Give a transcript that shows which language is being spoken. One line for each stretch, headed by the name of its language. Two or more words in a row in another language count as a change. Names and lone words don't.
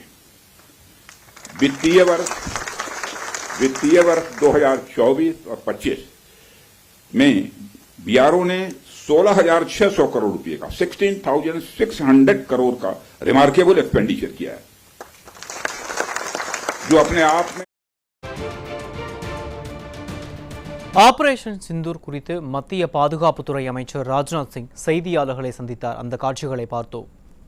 Hindi: वित्तीय वर्ष 2024 और 25 में बीआरओ ने 16,600 करोड़ रुपए का 16,600 करोड़ का
English: remarkable expenditure
Hindi: किया है, जो अपने आप में
Tamil: ஆபரேஷன் சிந்தூர் குறித்து மத்திய பாதுகாப்புத்துறை அமைச்சர் ராஜ்நாத் சிங் செய்தியாளர்களை சந்தித்தார். அந்த காட்சிகளை பார்த்தோம்.